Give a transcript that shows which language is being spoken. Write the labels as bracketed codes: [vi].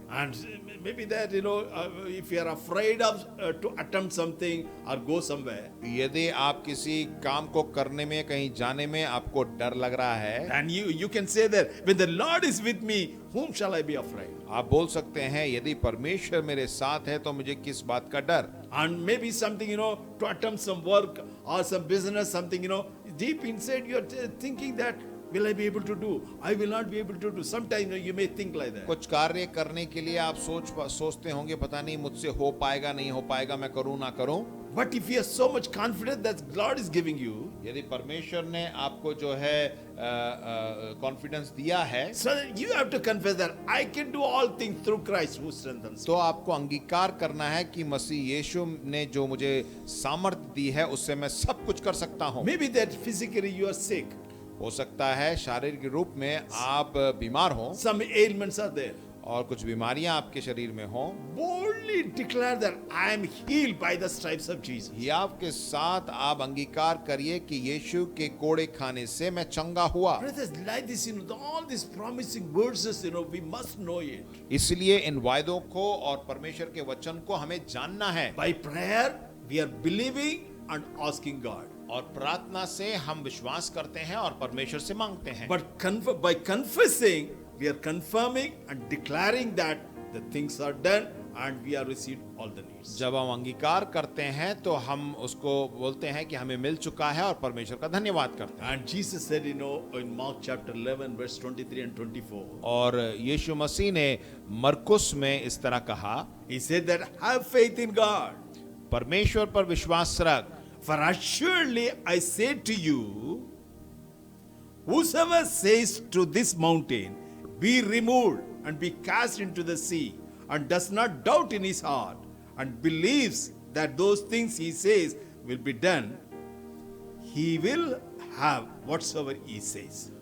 [en] And maybe that if you are afraid of to attempt something or go somewhere, [hi] यदि आप किसी काम को करने में, कहीं जाने में आपको डर लग रहा है, [en] and you can say that when the Lord is with me, whom shall I be afraid? [hi] आप बोल सकते हैं यदि परमेश्वर मेरे साथ है तो मुझे किस बात का डर। [en] And maybe something to attempt some work or some business, something deep inside you are thinking that will I be able to do? I will not be able to do. Sometimes you may think like that. [hi] कुछ कार्य करने के लिए आप सोचते होंगे पता नहीं मुझसे हो पाएगा नहीं हो पाएगा, मैं करूं ना करूं। [en] But if you are so much confident that God is giving you, [hi] यदि परमेश्वर ने आपको जो है कॉन्फिडेंस दिया है, [en] so you have to confess that I can do all things through Christ who strengthens me. [hi] तो आपको अंगीकार करना है कि मसीह यीशु ने जो मुझे सामर्थ्य दी है उससे मैं सब कुछ कर सकता हूं। [en] Maybe that physically you are sick. [hi] हो सकता है शारीरिक रूप में आप बीमार हो [en] Some ailments are there. [hi] और कुछ बीमारियां आपके शरीर में हो। [en] Boldly declare that I am healed by the stripes of Jesus. [hi] हियाव के साथ आप अंगीकार करिए कि यीशु के कोड़े खाने से मैं चंगा हुआ। [en] Brothers, like this, all these promising verses, we must know it. [hi] इसलिए इन वायदों को और परमेश्वर के वचन को हमें जानना है। [en] By prayer, we are believing and asking God. [hi] और प्रार्थना से हम विश्वास करते हैं और परमेश्वर से मांगते हैं। [en] But by confessing, we are confirming and declaring that the things are done and we have received all the needs. [hi] जब हम अंगीकार करते हैं तो हम उसको बोलते हैं कि हमें मिल चुका है और परमेश्वर का धन्यवाद करते हैं। [en] And Jesus said, in Mark chapter 11, verse 23 and 24. [hi] और यीशु मसीह ने मरकुस में इस तरह कहा, [en] He said that have faith in God. [hi] परमेश्वर पर विश्वास रख। [en] For assuredly I say to you, whosoever says to this mountain, be removed and be cast into the sea, and does not doubt in his heart, and believes that those things he says will be done, he will have whatsoever he says.